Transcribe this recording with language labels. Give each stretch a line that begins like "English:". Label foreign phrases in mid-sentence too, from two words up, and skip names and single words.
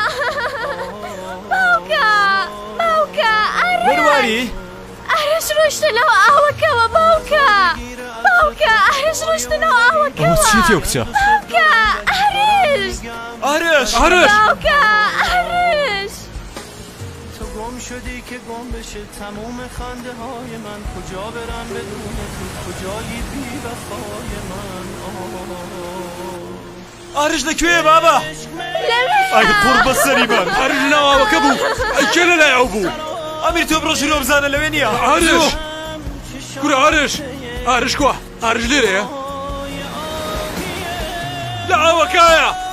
Central Kurdish: وەرواری ئارێش ڕۆشتنەوە ئاوەکەوە باوکە ئارێش ڕۆشتنەوە ئاوەکەوە ئەوە چیتێ کچە باوکە ئارێش باوکە ئارێش
Persian: تو گم شدی که گم بشه تموم خنده های من کجا برم بدون تو کجایی بی وفای من
Central Kurdish: ئارش لەکوێیە بابا ئای قورب بەسەری من ئارش ناوەکە بوو ئەیکێ لە لای ئەو بوو ئەمیر تۆ بڕۆژیرۆ بزانە لەوێ نییە ئارش کورە ئارش کوا ئارش لێرەیە لە ئاوەکایە